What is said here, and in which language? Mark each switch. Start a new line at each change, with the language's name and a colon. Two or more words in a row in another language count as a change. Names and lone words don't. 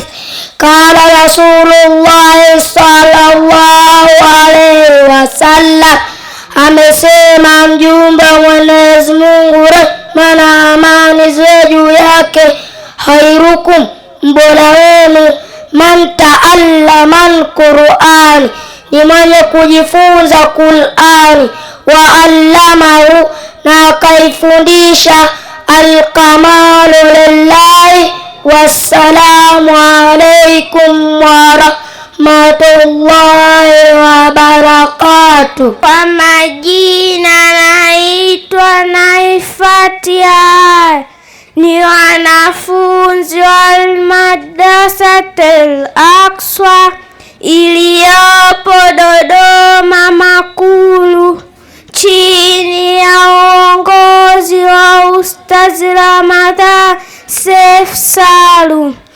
Arabic: قال رسول الله صلى الله عليه وسلم,
Swahili: amesema mjumbe wa Mwenyezi Mungu, rehma na amani ziwe juu yake, khairukum, mbora wenu,
Arabic: من تعلم القرآن,
Swahili: ni mwenye kujifunza Qur'ani,
Arabic: وعلمه,
Swahili: na akaifundisha.
Arabic: الكمال لله، والسلام عليكم ورحمة الله وبركاته.
Swahili: Kwa majina naitwa Naifatia, ni wanafunzi wa Madrasatil Aqsa iliyopo Dodoma Makulu chini ya uongozi wa Ustaz Ramadhani Seif Salum.